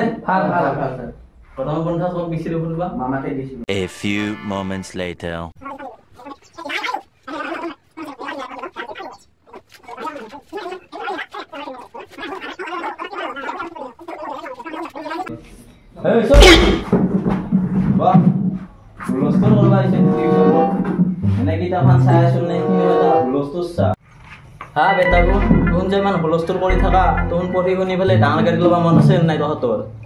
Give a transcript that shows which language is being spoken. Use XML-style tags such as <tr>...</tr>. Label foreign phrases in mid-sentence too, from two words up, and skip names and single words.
<as>ভাল ভাল ভাল গৰম বন্ধ চব বিচাৰি ফুৰিবা মামাকে দিছিল</as> <en>A few moments later.</en> <as>হুলস্থুল কৰিব আহিছে টিউশ্যনত এনে কিতাপখন চাই আছো নে হুলস্থুল চা হা বেটাবো তোন যে ইমান হুলস্থুল কৰি থাকা তোন পঢ়ি শুনি পেলাই ডাঙৰ গাড়ী ল'ব মন আছে নাই তহঁতৰ</as>